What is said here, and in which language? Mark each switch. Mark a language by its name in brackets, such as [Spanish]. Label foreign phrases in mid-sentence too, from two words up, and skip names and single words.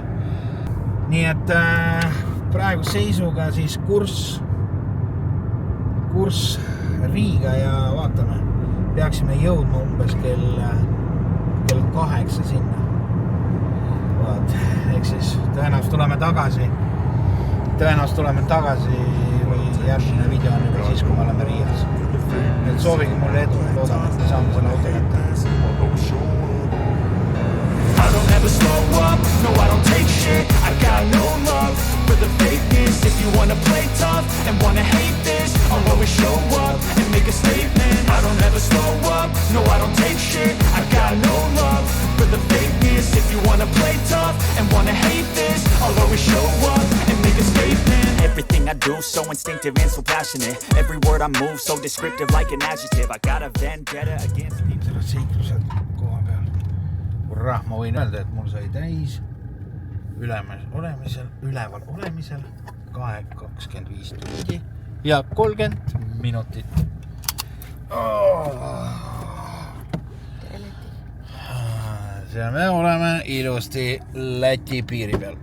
[Estonian] Nii et praegu seisuga siis kurss Riiga ja vaatame, peaksime jõudma umbes kell 8 sinna. Ehk siis tõenäoliselt tuleme tagasi või järgmine video on juba siis, kui me oleme Riias. Et soovige mulle edu, loodame, et me saame selle auto kätte. [English] I don't ever slow up, no I don't take shit. I got no love for the fakeness. If you wanna play tough and wanna hate this, I'll always show up and make a statement. I don't ever slow up, no I don't take shit. I got no love for the fakeness. If you wanna play tough and wanna hate this, I'll always show up and make a statement. Everything I do so instinctive and so passionate. Every word I move so descriptive like an adjective. I got a vendetta against people. [Estonian] Selle seiklused koha peal. Urrah, ma võin öelda, et mul sai täis üleval olemisel 25 tundi ja 30 minutit. Seal me oleme ilusti Läti piiri peal.